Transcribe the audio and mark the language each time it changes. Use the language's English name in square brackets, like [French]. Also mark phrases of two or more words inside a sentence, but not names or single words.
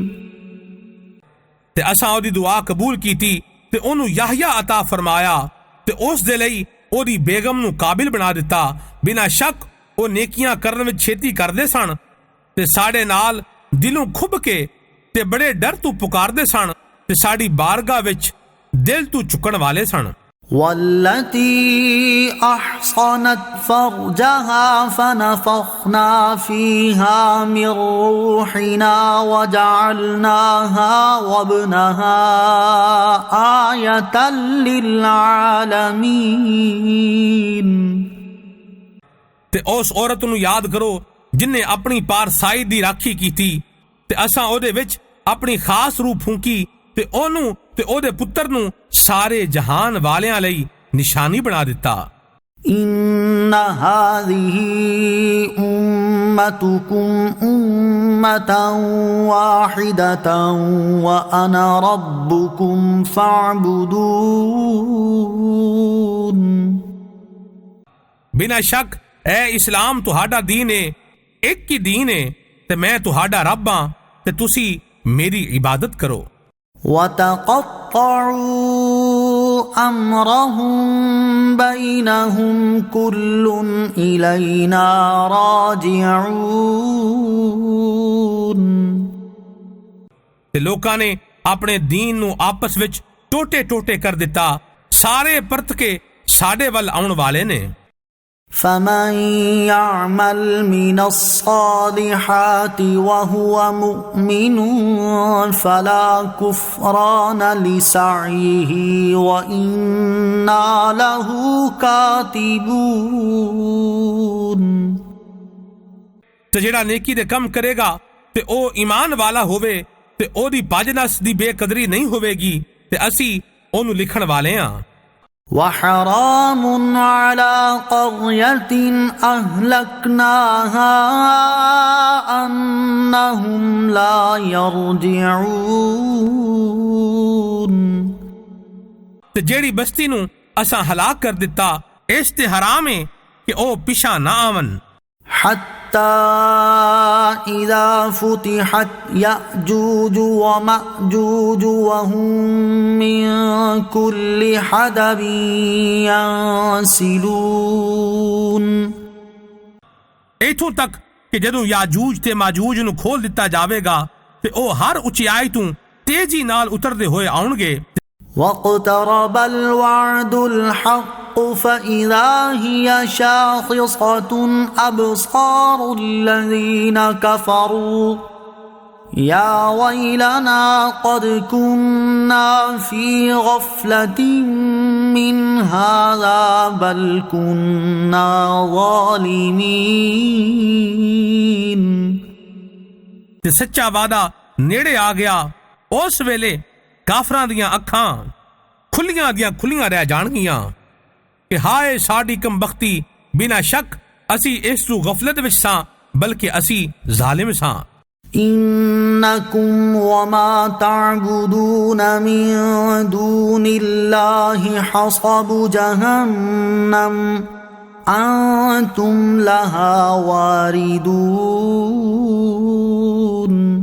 [Punjabi] ਤੇ ਅਸਾਂ ਉਹਦੀ ਦੁਆ ਕਬੂਲ ਕੀਤੀ ਤੇ ਉਹਨੂੰ ਯਹਯਾ ਅਤਾ ਫਰਮਾਇਆ ਤੇ ਉਸ ਦੇ ਲਈ ਉਹਦੀ ਬੇਗਮ ਨੂੰ ਕਾਬਿਲ ਬਣਾ ਦਿੱਤਾ। ਬਿਨਾਂ ਸ਼ੱਕ ਉਹ ਨੇਕੀਆਂ ਕਰਨ ਵਿੱਚ ਛੇਤੀ ਕਰਦੇ ਸਨ ਤੇ ਸਾਡੇ ਨਾਲ ਦਿਲੋਂ ਖੁੱਭ ਕੇ ਤੇ ਬੜੇ ਡਰ ਤੋਂ ਪੁਕਾਰਦੇ ਸਨ ਤੇ ਸਾਡੀ ਬਾਰਗਾਹ ਵਿੱਚ ਦਿਲ ਤੋਂ ਝੁਕਣ ਵਾਲੇ ਸਨ। [Arabic] والتي أحصنت فرجها فنفخنا فيها من روحنا وجعلناها وابنها آية للعالمين [Punjabi] ਤੇ ਉਸ ਔਰਤ ਨੂੰ ਯਾਦ ਕਰੋ ਜਿਨਨੇ ਆਪਣੀ ਪਾਰਸਾਈ ਦੀ ਰਾਖੀ ਕੀਤੀ ਤੇ ਅਸਾਂ ਉਹਦੇ ਵਿੱਚ ਆਪਣੀ ਖਾਸ ਰੂਹ ਫੂਕੀ ਤੇ ਉਹਨੂੰ ਤੇ ਉਹਦੇ ਪੁੱਤਰ ਨੂੰ ਸਾਰੇ ਜਹਾਨ ਵਾਲਿਆਂ ਲਈ ਨਿਸ਼ਾਨੀ ਬਣਾ ਦਿੱਤਾ। [Arabic] إن هذه أمتكم أمة واحدة وأنا ربكم فاعبدون [Punjabi] ਬਿਨਾਂ ਸ਼ੱਕ ਇਹ ਇਸਲਾਮ ਤੁਹਾਡਾ ਦੀਨ ਹੈ, ਇੱਕ ਹੀ ਦੀਨ ਹੈ ਤੇ ਮੈਂ ਤੁਹਾਡਾ ਰੱਬ ਹਾਂ ਤੇ ਤੁਸੀਂ ਮੇਰੀ ਇਬਾਦਤ ਕਰੋ। [Arabic] وتقطعوا أمرهم بينهم كل إلينا راجعون [Punjabi] ਤੇ ਲੋਕਾਂ ਨੇ ਆਪਣੇ ਦੀਨ ਨੂੰ ਆਪਸ ਵਿੱਚ ਟੋਟੇ ਟੋਟੇ ਕਰ ਦਿੱਤਾ, ਸਾਰੇ ਪਰਤ ਕੇ ਸਾਡੇ ਵੱਲ ਆਉਣ ਵਾਲੇ ਨੇ। [Arabic] فمن يعمل من الصالحات وهو مؤمن فلا كفران لسعيه وإنا له كاتبون [Punjabi] ਤੇ ਜਿਹੜਾ ਨੇਕੀ ਦੇ ਕੰਮ ਕਰੇਗਾ ਤੇ ਉਹ ਈਮਾਨ ਵਾਲਾ ਹੋਵੇ ਤੇ ਉਹਦੀ ਭਜਨਸ ਦੀ ਬੇਕਦਰੀ ਨਹੀਂ ਹੋਵੇਗੀ ਤੇ ਅਸੀਂ ਉਹਨੂੰ ਲਿਖਣ ਵਾਲੇ ਹਾਂ। [Arabic] وحرام على قرية أهلكناها أنهم لا يرجعون [Punjabi] ਤੇ ਜਿਹੜੀ ਬਸਤੀ ਨੂੰ ਅਸਾਂ ਹਲਾਕ ਕਰ ਦਿੱਤਾ ਇਸ ਤੇ ਹਰਾਮ ਹੈ ਕਿ ਉਹ ਪਿਛਾ ਨਾ ਆਵਨ। [Arabic] حتى إذا فتحت يأجوج ومأجوج وهم من كل حدب ينسلون [Punjabi] ਇੱਥੋਂ ਤੱਕ ਕਿ ਜਦੋਂ ਯਾਜੂਜ ਤੇ ਮਾਜੂਜ ਨੂੰ ਖੋਲ ਦਿੱਤਾ ਜਾਵੇਗਾ ਤੇ ਉਹ ਹਰ ਉਚਾਈ ਤੋਂ ਤੇਜ਼ੀ ਨਾਲ ਉਤਰਦੇ ਹੋਏ ਆਉਣਗੇ। [Arabic] واقترب الوعد الحق فإذا هي شاخصة أبصار الذين كفروا يا ويلنا قد كنا في غفلة من هذا بل كنا ظالمين [Punjabi] ਤੇ ਸੱਚਾ ਵਾਦਾ ਨੇੜੇ ਆ ਗਿਆ। ਉਸ ਵੇਲੇ ਕਾਫਰਾਂ ਦੀਆਂ ਅੱਖਾਂ ਖੁੱਲੀਆਂ ਦੀਆਂ ਖੁੱਲੀਆਂ ਰਹਿ ਜਾਣਗੀਆਂ ਕਿ ਹਾਏ ਸਾਡੀ ਕਮਬਖਤੀ, ਬਿਨਾਂ ਸ਼ੱਕ ਅਸੀਂ ਇਸ ਤੋਂ ਗਫਲਤ ਵਿੱਚ ਸਾਂ ਬਲਕਿ ਅਸੀਂ ਜ਼ਾਲਿਮ ਸਾਂ। [Arabic] إنكم وما تعبدون من دون الله حصب جهنم أنتم لها واردون